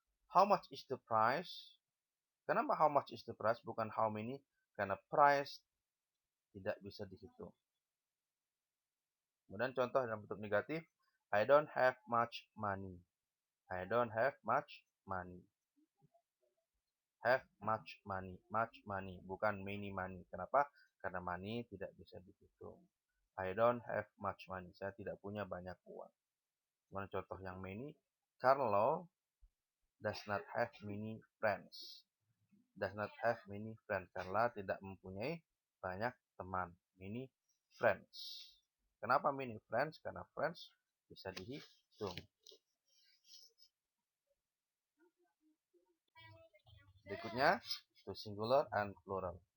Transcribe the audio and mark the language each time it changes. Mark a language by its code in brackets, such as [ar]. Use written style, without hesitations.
[en] How much is the price? [id] Kenapa [en] how much is the price [id] bukan [en] how many? [id] Karena [en] price [id] tidak bisa dihitung. Kemudian contoh dalam bentuk negatif, [en] I don't have much money. I don't have much money. Have much money, [id] bukan [en] many money. [id] Kenapa? Karena money tidak bisa dihitung. [en] I don't have much money. [id] Saya tidak punya banyak uang. Kemudian contoh yang many, [en] Carlo does not have many friends. Does not have many friends. [id] Carla tidak mempunyai banyak teman. [en] Many friends. [id] Kenapa [en] many friends? [id] Karena friends bisa dihitung. Berikutnya, [en] to singular and plural.